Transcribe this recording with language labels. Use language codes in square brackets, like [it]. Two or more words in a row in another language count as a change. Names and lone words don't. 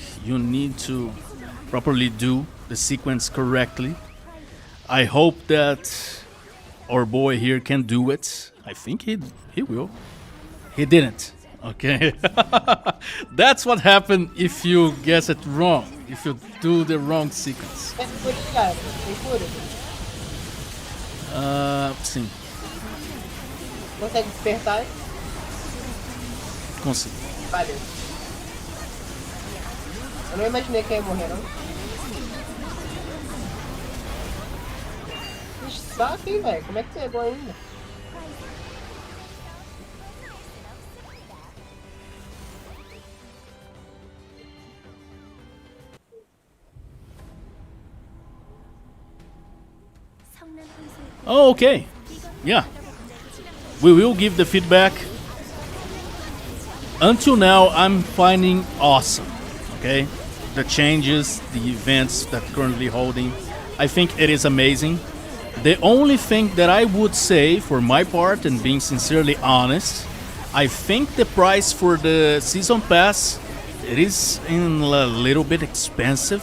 [en] You need to properly do the sequence correctly. I hope that our boy here can do it. I think he will. He didn't. Okay. That's what happened if you guess it wrong. If you do the wrong sequence. [pt] É por aí, cara. Tem cura? Sim, Consegue despertar? consigo. Valeu. Eu não imaginei que ia morrer, não. Que saco, hein, velho? Como é que pegou ainda? [ko] 성난 혼수의 [en] Oh, okay. Yeah. We will give the feedback. Until now, I'm finding awesome. Okay? The changes, the events that currently holding. I think it is amazing. The only thing that I would say for my part, and being sincerely honest, I think the price for the season pass it is in a little bit expensive.